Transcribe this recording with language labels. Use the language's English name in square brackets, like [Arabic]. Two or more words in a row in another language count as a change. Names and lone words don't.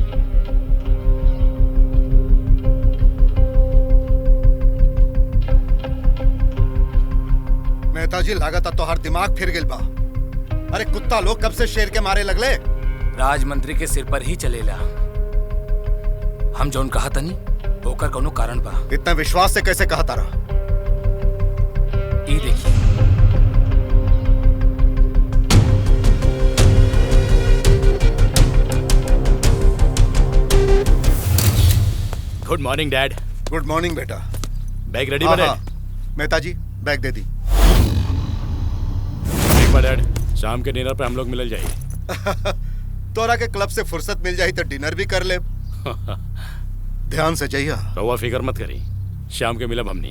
[Bhojpuri] नेताजी लागत तोहर दिमाग फिर गेल बा। अरे कुत्ता लोग कब से शेर के मारे लगले? राजमंत्री के सिर पर ही चलेला। हम जौन कहा तनी ओकर कोनो कारण बा। इतना विश्वास से कैसे कहा तारा? ये देखिए, [English] Good morning dad. Good morning beta. bag ready [Bhojpuri] बा डैड? नेताजी बैग दे दी। ठीक बा डैड, शाम के डिनर पे हम लोग मिल जाए। तोरा के क्लब से फुर्सत मिल जाई तो डिनर भी कर ले। ध्यान से जाइए। रहुआ फिकर मत करी, शाम के मिलब हमनी।